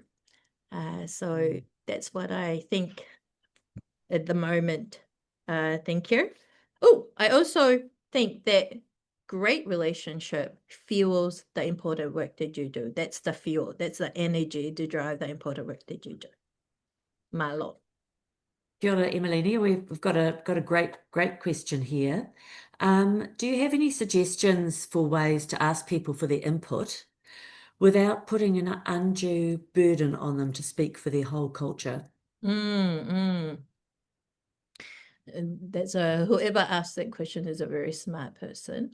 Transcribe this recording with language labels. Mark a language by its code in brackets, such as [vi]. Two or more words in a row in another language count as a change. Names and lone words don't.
[en] So that's what I think at the moment. Thank you. Oh, I also think that great relationship fuels the important work that you do. That's the fuel. That's the energy to drive the important work that you do. Malo. [mi] Kia ora, Emeline. [en] We've got a great question here. Do you have any suggestions for ways to ask people for their input without putting an undue burden on them to speak for their whole culture? And that's whoever asked that question is a very smart person.